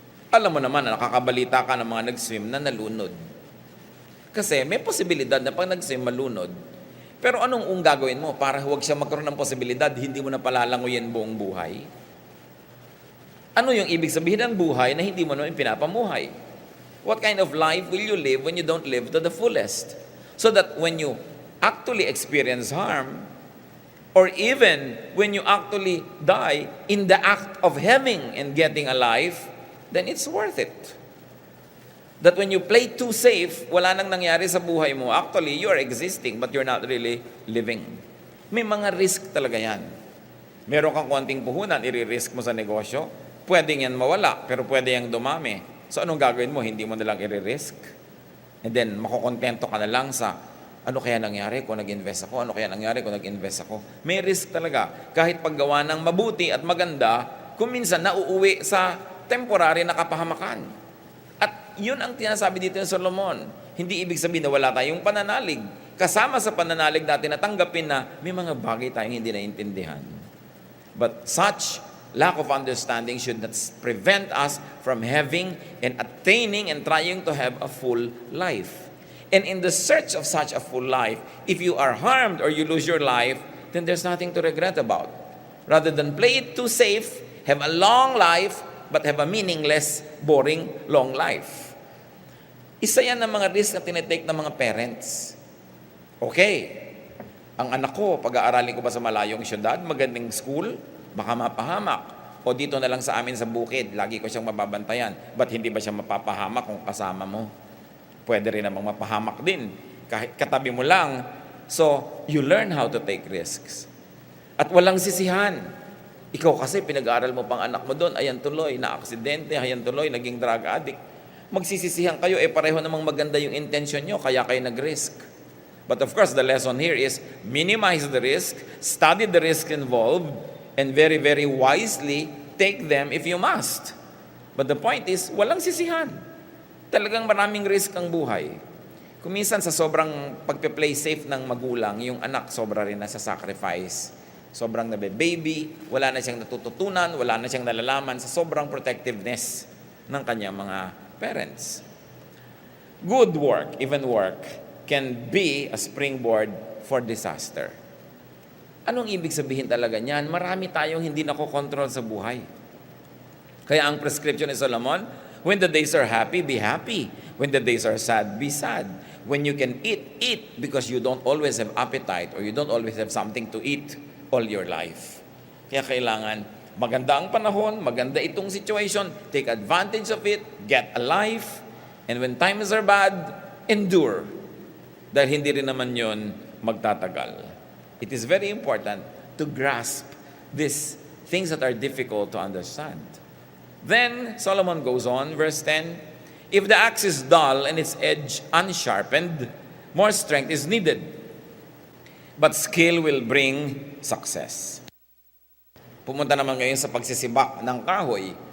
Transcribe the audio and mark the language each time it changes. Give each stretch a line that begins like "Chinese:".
Filipino: Alam mo naman na nakakabalita ka ng mga nag-swim na nalunod. Kasi may posibilidad na pag nag-swim, malunod. Pero anong gagawin mo para huwag siya magkaroon ng posibilidad, hindi mo na palalanguyin buong buhay? Ano yung ibig sabihin ng buhay na hindi mo naman pinapamuhay?
English: What kind of life will you live when you don't live to the fullest? So that when you actually experience harm, or even when you actually die in the act of having and getting a life, then it's worth it. That when you play too safe, wala nang nangyari sa buhay mo. Actually, you are existing, but you're not really living.
Filipino: May mga risk talaga yan. Meron kang konting puhunan, i-risk mo sa negosyo. Pwede yan mawala, pero pwede yang dumami. So anong gagawin mo? Hindi mo nalang i-risk. And then, makukontento ka na lang sa, ano kaya nangyari kung nag-invest ako? Ano kaya nangyari kung nag-invest ako? May risk talaga. Kahit paggawa ng mabuti at maganda, kung minsan nauuwi sa temporary na kapahamakan. At yun ang tinasabi dito ng Solomon. Hindi ibig sabihin na wala tayong pananalig. Kasama sa pananalig natin na tanggapin na may mga bagay tayong hindi naintindihan.
English: But such lack of understanding should not prevent us from having and attaining and trying to have a full life. And in the search of such a full life, if you are harmed or you lose your life, then there's nothing to regret about. Rather than play it too safe, have a long life, but have a meaningless, boring, long life.
Filipino: Isa yan ng mga risk na tinitake ng mga parents. Okay, ang anak ko, pag-aaralin ko ba sa malayong syudad, magandang school, baka mapahamak. O dito na lang sa amin sa bukid, lagi ko siyang mababantayan. Ba't hindi ba siya mapapahamak kung kasama mo? Pwede rin namang mapahamak din. Kahit katabi mo lang.
English: So, you learn how to take risks.
Filipino: At walang sisihan. Ikaw kasi pinag-aaral mo pang anak mo doon, ayan tuloy, na-aksidente, ayan tuloy, naging drug addict. Magsisisihan kayo, pareho namang maganda yung intention nyo, kaya kayo nag-risk.
English: But of course, the lesson here is minimize the risk, study the risk involved, and very, very wisely take them if you must.
Filipino: But the point is, walang sisihan. Talagang maraming risk ang buhay. Kung minsan sa sobrang pagpe-play safe ng magulang, yung anak sobra rin na sa sacrifice. Sobrang nabe-baby, wala na siyang natututunan, wala na siyang nalalaman sa sobrang protectiveness ng kanyang mga parents.
English: Good work, even work, can be a springboard for disaster.
Filipino: Anong ibig sabihin talaga niyan? Marami tayong hindi nakokontrol sa buhay. Kaya ang prescription ni Solomon, when the days are happy, be happy.
English: When the days are sad, be sad. When you can eat, eat, because you don't always have appetite or you don't always have something to eat all your life. Kaya kailangan, maganda ang panahon, maganda itong situation, take advantage of it, get a life, and when times are bad, endure. Dahil hindi rin naman yon magtatagal. It is very important to grasp these things that are difficult to understand. Then, Solomon goes on, verse 10, if the axe is dull and its edge unsharpened, more strength is needed. But skill will bring success.
Filipino: Pumunta naman ngayon sa pagsisibak ng kahoy.